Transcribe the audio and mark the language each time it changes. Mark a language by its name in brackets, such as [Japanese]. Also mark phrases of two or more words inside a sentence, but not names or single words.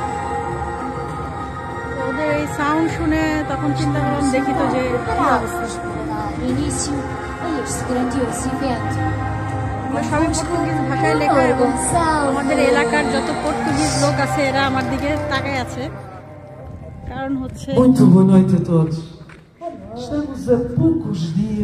[Bangla] ওদের এই সাউন্ড শুনে তখন চিন্তা করলাম দেখি তো যে কি অবস্থা। সবই পর্তুগিজ ভাষায় লেখা এবং আমাদের এলাকার যত পর্তুগিজ লোক আছে এরা আমার দিকে তাকায় আছে, কারণ হচ্ছে [Portuguese] Muito boa noite a todos. Estamos a poucos dias